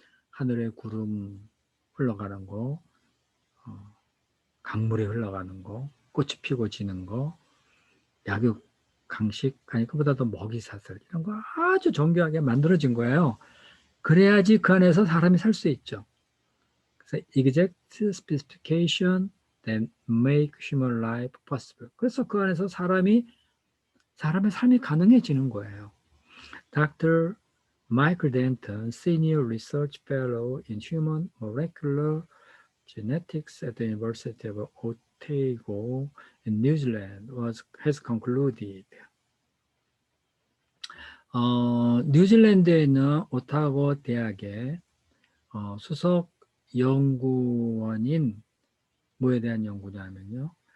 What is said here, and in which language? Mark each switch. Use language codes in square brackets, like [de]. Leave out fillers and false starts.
[ko] 하늘에 구름 흘러가는 거, 강물이 흘러가는 거, 꽃이 피고 지는 거, 약육, 강식, 아니 그보다도 먹이 사슬 이런 거 아주 정교하게 만들어진 거예요. 그래야지 그 안에서 사람이 살 수 있죠. [en] 그래서 exact specification that make human life possible. [ko] 그래서 그 안에서 사람의 삶이 가능해지는 거예요. [en] Dr. Michael Denton, Senior Research Fellow in Human Molecular Genetics at the University of Otago in New Zealand, has concluded. [ko] 뉴질랜드에 있는 오타고 대학의 수석 연구원인 뭐에 대한 연구냐면요.